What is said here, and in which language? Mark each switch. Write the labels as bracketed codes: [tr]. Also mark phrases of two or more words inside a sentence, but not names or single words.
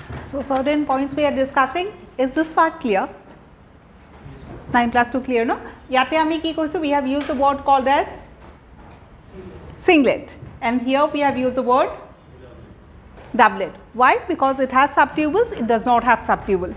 [en] So, certain points we are discussing. Is this part clear? 9 plus 2 clear, no? [as] ইয়াত আমি কি কৈছো, [en] we have used the word called as singlet, and here we have used the word doublet. Why? Because it has subtubules, it does not have subtubule.